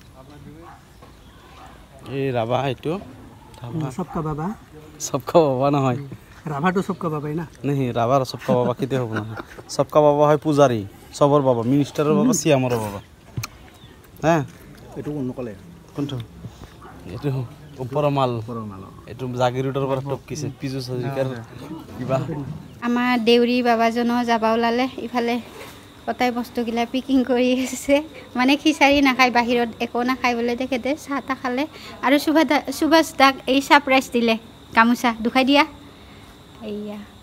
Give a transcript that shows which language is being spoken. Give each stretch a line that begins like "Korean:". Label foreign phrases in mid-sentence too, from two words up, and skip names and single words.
Assamese: এই ৰাভা এইটো
Hindi: सबका बाबा
Assamese: सबका বাবা নহয়
Hindi: राभा तो सबका बाबा है ना
Assamese: नहीं ৰাভাৰ सबका বাবা কেতিয়া হ'ব নহয় सबका বাবা হয় পূজাৰী চবৰ বাবা মিনিষ্টাৰৰ বাবা চিয়ামৰ বাবা হা এইটো কোন কলে কোনটো এইটো ওপৰৰ মাল এইটো জাগিৰোডৰ পৰা টপকিছে পিজু হাজৰিকাৰ কিবা আমাৰ দেউৰী বাবাজনো যাব ওলালে ইফালে কটাই বস্তুগিলা পিকিং কৰি আছে মানে খিচাৰি নাখায় বাহিৰত একো নাখায় বোলে তেখেতে চাহ তাহ খালে আৰু সুভাষ দাক এই ছাৰপ্ৰাইজ দিলে গামোচা দুখাই দিয়া এইয়া